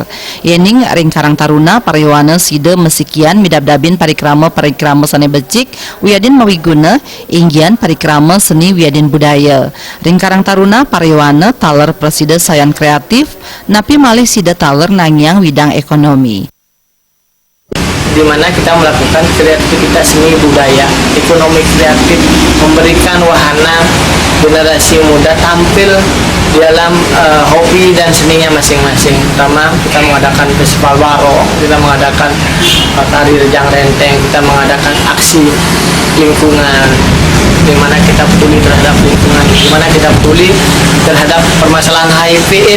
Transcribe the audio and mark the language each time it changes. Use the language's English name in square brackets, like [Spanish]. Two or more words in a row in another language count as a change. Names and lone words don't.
[Balinese] Yening ring Karang Taruna Parayawana side mesikian midabdabin parikrama sane becik wiadin mawiguna inggian parikrama seni wiadin budaya. Ring Karang Taruna Parayawana taler presida sayan kreatif napi malih side taler nangyang widang ekonomi, [Indonesian] di mana kita melakukan kreativitas seni budaya, ekonomi kreatif, memberikan wahana generasi muda tampil dalam hobi dan seninya masing-masing. Pertama, kita mengadakan festival waro, kita mengadakan tari rejang renteng, kita mengadakan aksi lingkungan, di mana kita peduli terhadap lingkungan, di mana kita peduli terhadap permasalahan HIV/AIDS.